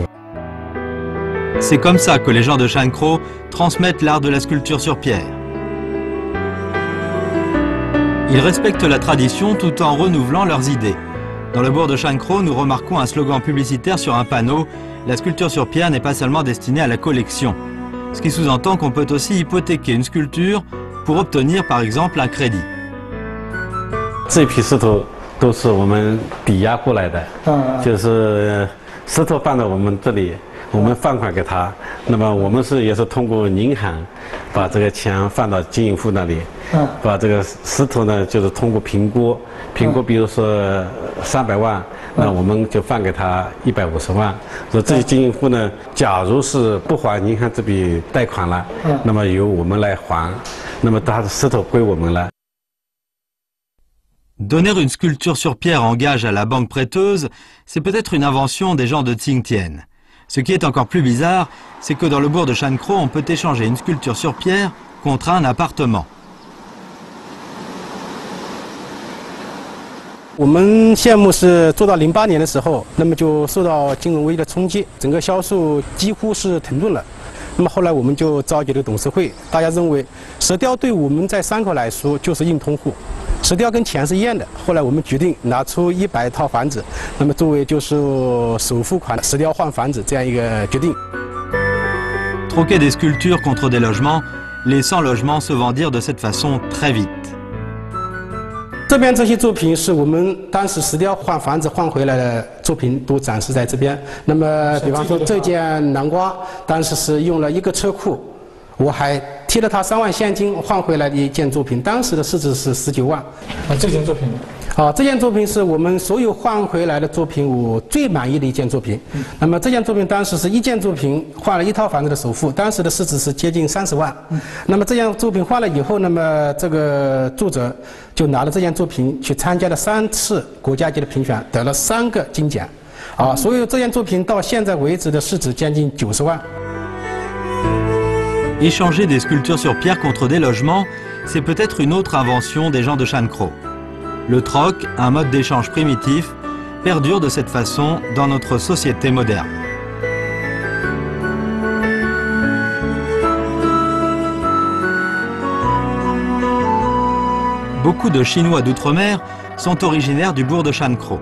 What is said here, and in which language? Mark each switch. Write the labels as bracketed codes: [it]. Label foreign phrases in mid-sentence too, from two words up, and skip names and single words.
[fr] C'est comme ça que les gens de Shankro transmettent l'art de la sculpture sur pierre. Ils respectent la tradition tout en renouvelant leurs idées. Dans le bourg de Shankro, nous remarquons un slogan publicitaire sur un panneau « La sculpture sur pierre n'est pas seulement destinée à la collection », ce qui sous-entend qu'on peut aussi hypothéquer une sculpture pour obtenir par exemple un crédit. [zh] 这批石头都是我们抵押过来的，就是石头放在我们这里，我们放款给他，那么我们也是通过银行把这个钱放到经营户那里，把这个石头呢就是通过评估，比如说300万，那我们就放给他150万。说这些经营户呢，假如是不还银行这笔贷款了，那么由我们来还，那么他的石头归我们了。 [fr] Donner une sculpture sur pierre en gage à la banque prêteuse, c'est peut-être une invention des gens de Tsingtien. Ce qui est encore plus bizarre, c'est que dans le bourg de Shankro, on peut échanger une sculpture sur pierre contre un appartement. [zh] 我们项目是做到08年的时候，那么就受到金融危机的冲击，整个销售几乎是停顿了。那么后来我们就召集了董事会，大家认为石雕对我们在山口来说就是硬通货。石雕跟钱是一样的，后来我们决定拿出100套房子，那么作为就是首付款，石雕换房子这样一个决定。 [fr] Troquer des sculptures contre des logements, les 100 logements se vendirent de cette façon très vite. [zh] 这边这些作品是我们当时石雕换房子换回来的作品，都展示在这边。那么，比方说这件南瓜，当时是用了1个车库。我还贴了他3万现金换回来的一件作品，当时的市值是19万。这件作品呢？这件作品是我们所有换回来的作品我最满意的一件作品。那么这件作品当时是1件作品换了1套房子的首付，当时的市值是接近30万。那么这件作品换了以后，那么这个作者就拿了这件作品去参加了3次国家级的评选，得了3个金奖。所以这件作品到现在为止的市值将近90万。 [fr] Échanger des sculptures sur pierre contre des logements, c'est peut-être une autre invention des gens de Shankro. Le troc, un mode d'échange primitif, perdure de cette façon dans notre société moderne. Beaucoup de Chinois d'outre-mer sont originaires du bourg de Shankro.